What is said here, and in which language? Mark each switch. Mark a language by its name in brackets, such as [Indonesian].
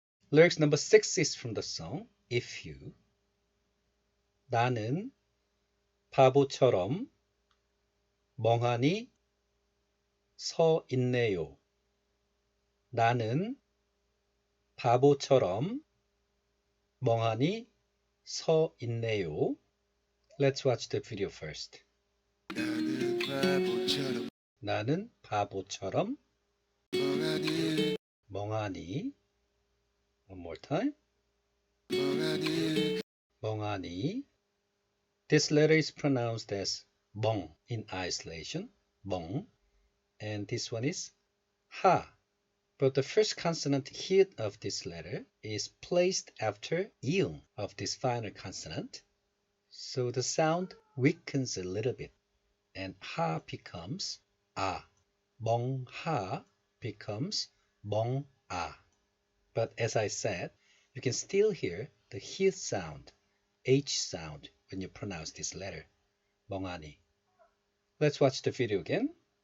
[English] Lyrics number 6 is from the song If You. [Korean] 나는 바보처럼 멍하니 서 있네요. 나는 바보처럼 멍하니 서 있네요. [English] Let's watch the video first. [Korean] 나는 바보처럼 나는 바보처럼 멍하니 멍하니. [English] One more time. [Korean] 멍하니. [English] This letter is pronounced as 멍 in isolation. 멍. And this one is ha. But the first consonant hit of this letter is placed after iung of this final consonant. So the sound weakens a little bit. And ha becomes a. [Korean] 멍하 becomes 멍아. [English] But as I said, you can still hear the h sound, h sound when you pronounce this letter. [Korean] 멍하니. [English] Let's watch the video again.